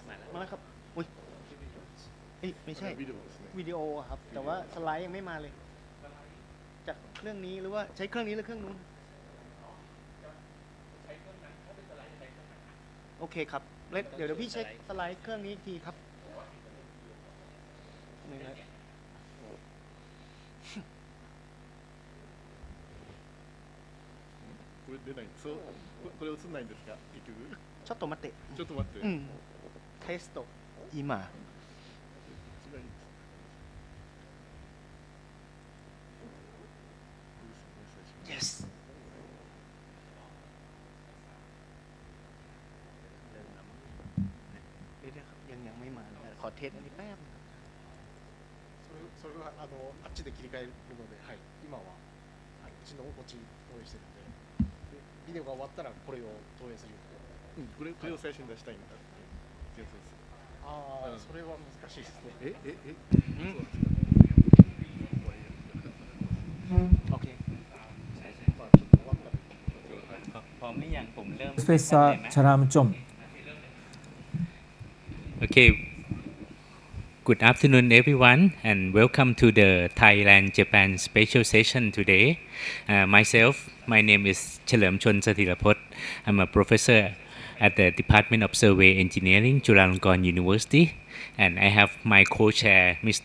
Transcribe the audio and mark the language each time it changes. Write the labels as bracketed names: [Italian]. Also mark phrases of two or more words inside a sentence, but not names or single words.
[Thai] มาแล้วครับอุ้ยเอ้ยไม่ใช่วิดีโอครับ แต่ว่าสไลด์ยังไม่มาเลย จากเครื่องนี้หรือว่าใช้เครื่องนี้หรือเครื่องนู้นโอเคครับเดี๋ยวพี่เช็คสไลด์เครื่องนี้อีกทีครับนี่เลย [Japanese] これ出ない。そう、これ映んないんですか？結局。ちょっと待って。ちょっと待って。テスト今。 [Thai] Yes เดี๋ยวครับยังไม่มาเลยขอเทสอันนี้แป๊บ [Japanese] それはあっちで切り替えるので、はい、今は、はい、うちのこっち投影してるので、ビデオが終わったらこれを投影する。これを最初に出したいんだってやつです。ああ、それは難しいですね。 [Thai] โอเค พอไม่อย่างผมเริ่ม [English] Professor 𝗟𝘁𝗀𝘀 Okay, good afternoon everyone and welcome to the Thailand-Japan special session today. My name is 𝗟𝘁𝗀𝘀 I'm a professor at the Department of Survey Engineering, Chulalongkorn University, and I have my co-chair, Mr.